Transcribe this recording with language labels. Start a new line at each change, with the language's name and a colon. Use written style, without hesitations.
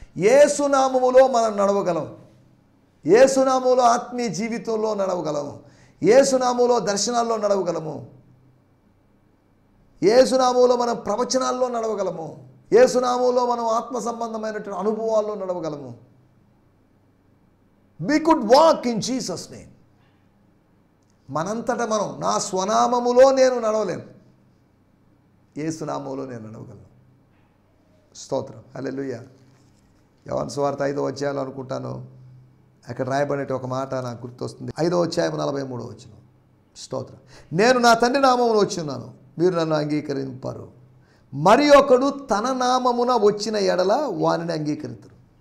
Telugu: యేసునామములో మనం నడవగలం, యేసునామములో ఆత్మీయ జీవితంలో నడవగలము, యేసునామములో దర్శనాల్లో నడవగలము, యేసునామములో మనం ప్రవచనాల్లో నడవగలము, యేసునామములో మనం ఆత్మ సంబంధమైనటువంటి అనుభవాల్లో నడవగలము.
English: We could walk in Jesus' name.
Telugu: మనంతటా మనం, నా స్వనామములో నేను నడవలేను, యేసునామములో నేను నడవగలను. స్తోత్రం. హల్లెలూయా. యోహాను సువార్త 5వ అధ్యాయం అనుకుంటాను, అక్కడ రాయబడిన ఒక మాట నాకు గుర్తొస్తుంది. 5వ అధ్యాయం 43వ వచనం. స్తోత్రం. నేను నా తండ్రి నామములో వచ్చున్నాను, మీరు నన్ను అంగీకరింపరు, మరి ఒకడు తన నామమున వచ్చిన ఎడల వానిని అంగీకరించరు.